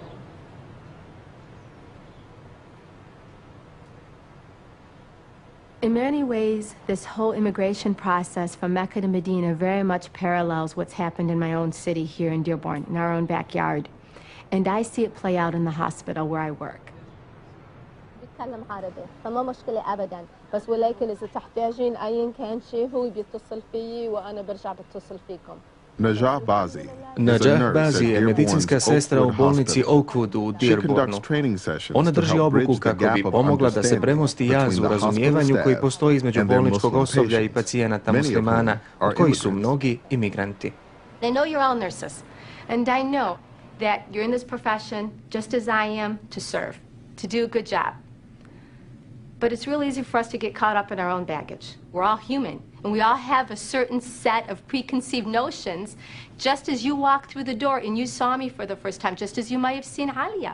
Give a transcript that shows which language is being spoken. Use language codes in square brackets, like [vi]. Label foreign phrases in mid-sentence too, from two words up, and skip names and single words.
[en] In many ways, this whole immigration process from Mecca to Medina very much parallels what's happened in my own city here in Dearborn, in our own backyard. And I see it play out in the hospital where I work. [ar] بيتكلم عربي فما مشكلة أبدا بس ولكن إذا تحتاجين أي كان شيء هو بيتصل فيي وأنا برجع بتصل فيكم. [bs] Najah Bazi je medicinska sestra u bolnici Oakwood u Dearbornu. Ona drži obuku kako bi pomogla da se premosti jaz u razumijevanju koji postoji između bolničkog osoblja i pacijenata muslimana, od kojih su mnogi imigranti. [en] I know you're all nurses, and I know that you're in this profession, just as I am, to serve, to do a good job. But it's real easy for us to get caught up in our own baggage. We're all human, and we all have a certain set of preconceived notions, just as you walked through the door and you saw me for the first time, just as you might have seen Alia.